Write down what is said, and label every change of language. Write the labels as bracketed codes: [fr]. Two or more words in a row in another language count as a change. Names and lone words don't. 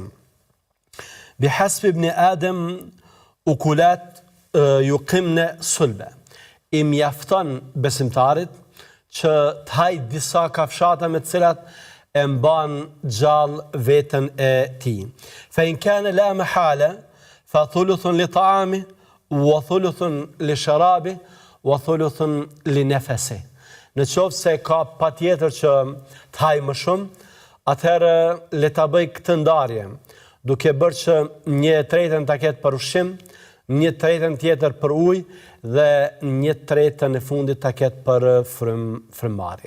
[ar] بحسب ابن آدم أكلات يقمن صلبه. [sq] I mjafton besimtarit që të hajë disa kafshata me të cilat e mban gjallë veten e tij. [ar] فإن كان لا محالة فثلث لطعام وثلث لشراب وثلث لنفس. [sq] Në qoftë se ka patjetër që të hajë më shumë, atëherë le ta bëj këtë ndarje, duke bërë që 1/3 ta ketë për ushqim, 1/3 tjetër për ujë dhe 1/3 e fundit ta ketë për frymëmarrje.